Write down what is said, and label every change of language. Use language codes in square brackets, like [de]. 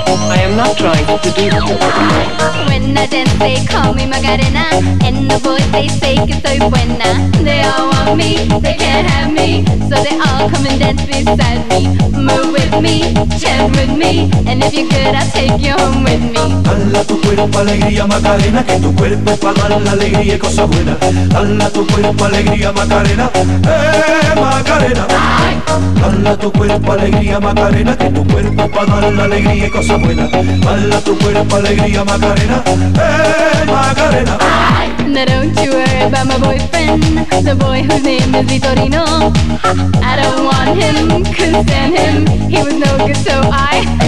[en] I am not trying to seduce you. When I dance, they call me Macarena, and the boys they say [es] que soy buena. [en] They all want me, they can't have me, so they all come and dance beside me. Move with me, chant with me, and if you're good, I'll take you home with me. [es] Dala tu cuerpo alegría Macarena, que tu cuerpo es para dar la alegría y cosas buenas. Dala tu cuerpo alegría Macarena, Macarena. Dala tu cuerpo alegría Macarena, que tu cuerpo es para dar la alegría y cosas buenas. Dala tu cuerpo alegría Macarena, Macarena. [en] Now don't you worry about my boyfriend, the boy whose name is Vitorino. I don't want him, couldn't stand him, he was no good, so I...